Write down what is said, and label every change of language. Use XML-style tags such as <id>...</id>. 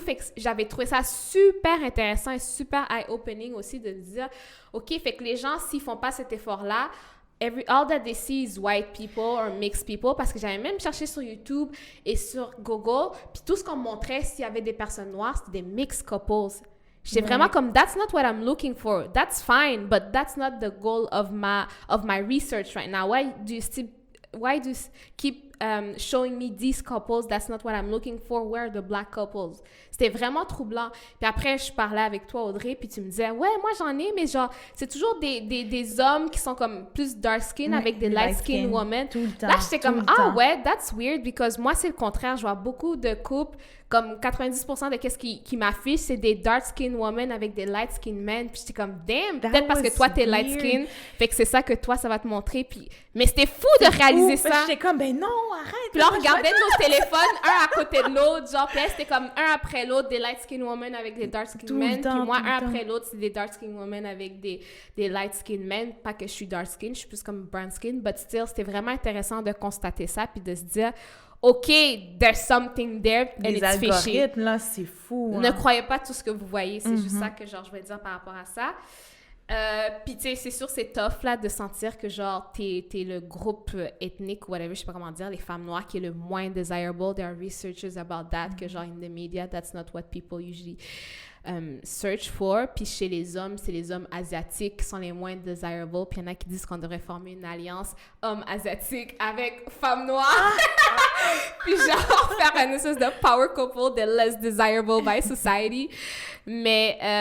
<fr>Fait que j'avais trouvé ça super intéressant et super eye-opening aussi de dire, OK, fait que les gens, s'ils font pas cet effort-là,</fr> <en>all that they see is white people or mixed people,</en> <fr>parce que j'avais même cherché sur YouTube et sur Google, puis tout ce qu'on me montrait s'il y avait des personnes noires, c'était des mixed couples. J'étais vraiment comme,</fr> <en>that's not what I'm looking for. That's fine, but that's not the goal of my research right now. Why do you keep showing me these couples? That's not what I'm looking for. Where are the black couples?</en> <fr>C'était vraiment troublant. Puis après, je parlais avec toi, Audrey, puis tu me disais, ouais, moi j'en ai, mais genre, c'est toujours des hommes qui sont comme plus dark skin avec des light skin women. Tout le temps. Là, j'étais comme, ouais,</fr> <en>that's weird, because</en> <fr>moi, c'est le contraire. Je vois beaucoup de couples, comme 90% de qu'est-ce qui m'affiche, c'est des dark skin women avec des light skin men. Puis j'étais comme, damn, peut-être parce que toi, t'es light skin, fait que c'est ça que toi, ça va te montrer. Puis... Mais c'était fou de réaliser ça. J'étais comme, ben non, arrête, Puis là, on regardait nos téléphones, un à côté de l'autre, genre, puis là, c'était comme un après l'autre, des light-skin women avec des dark-skin men, puis moi, un après l'autre, c'est des dark-skin women avec des light-skin men. Pas que je suis dark-skin, je suis plus comme brown-skin,</fr> <en>but still,</en> <fr>c'était vraiment intéressant de constater ça, puis de se dire, OK,</fr> <en>there's something there, and</en> <fr>les</fr> <en>it's fishy.</en> <fr>Les algorithmes, là, c'est fou. Ne croyez pas tout ce que vous voyez, c'est juste ça que, genre, je vais dire par rapport à ça. Puis, tu sais, c'est sûr, c'est tough, là, de sentir que, genre, t'es le groupe ethnique, whatever, je sais pas comment dire, les femmes noires qui est le moins desirable.</fr> <en>There are researchers about that,</en> <fr>que, genre,</fr> <en>in the media, that's not what people usually search for.</en> <fr>Puis, chez les hommes, c'est les hommes asiatiques qui sont les moins desirable. Puis, il y en a qui disent qu'on devrait former une alliance hommes asiatiques avec femmes noires. Puis, genre, faire une espèce de power couple de</fr> <en>less desirable by society.</en> <fr>Mais...</fr>